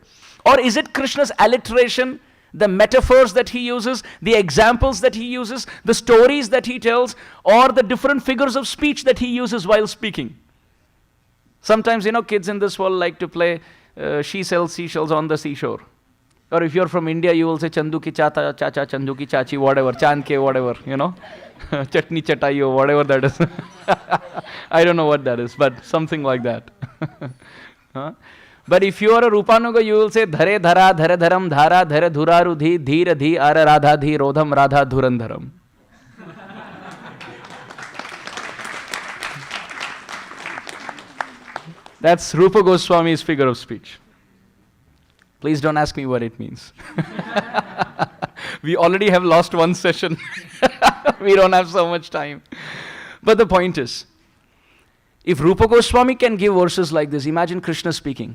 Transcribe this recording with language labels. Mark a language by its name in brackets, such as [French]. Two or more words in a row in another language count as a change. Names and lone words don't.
[English] Or is it Krishna's alliteration, the metaphors that he uses, the examples that he uses, the stories that he tells, or the different figures of speech that he uses while speaking? Sometimes, kids in this world like to play she sells seashells on the seashore. Or if you're from India, you will say [Hindi] चंदू की चाटा, चाचा, चंदू की चाची, [English] whatever, chan ke, whatever, chutney chatayo, whatever that is. I don't know what that is, but something like that. But if you are a Rupanuga, you will say [Sanskrit] धरे धरा, धरे धरम्, धरा, धरे धुरारुधि, धीरा धि, अर राधा धि, रोधम् राधा धुरन्धरम्. [English] That's Rupa Goswami's figure of speech. Please don't ask me what it means. We already have lost one session. We don't have so much time. But the point is, if Rupa Goswami can give verses like this, imagine Krishna speaking.